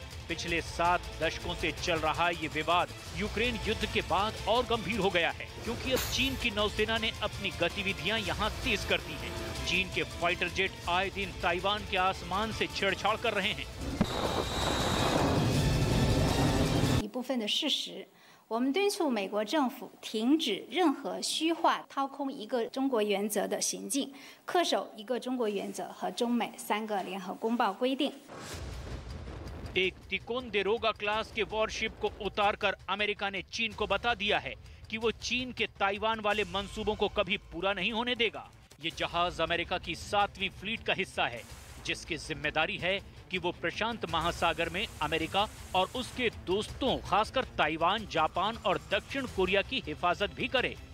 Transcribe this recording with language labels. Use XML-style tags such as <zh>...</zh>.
<hi>पिछले 7 दशकों से चल रहा ये विवाद यूक्रेन युद्ध के बाद और गंभीर हो गया है, क्योंकि अब चीन की नौसेना ने अपनी गतिविधियां यहाँ तेज कर दी हैं। चीन के फाइटर जेट आए दिन ताइवान के आसमान से छेड़छाड़ कर रहे हैं।</hi> <zh>一部分的事实，我们敦促美国政府停止任何虚化掏空一个中国原则的行径，恪守一个中国原则和中美3个联合公报规定。</zh> <hi>एक तिकोंदेरोगा क्लास के वॉरशिप को उतारकर अमेरिका ने चीन को बता दिया है कि वो चीन के ताइवान वाले मंसूबों को कभी पूरा नहीं होने देगा। ये जहाज अमेरिका की 7वीं फ्लीट का हिस्सा है, जिसकी जिम्मेदारी है कि वो प्रशांत महासागर में अमेरिका और उसके दोस्तों खासकर ताइवान, जापान और दक्षिण कोरिया की हिफाजत भी करे।</hi>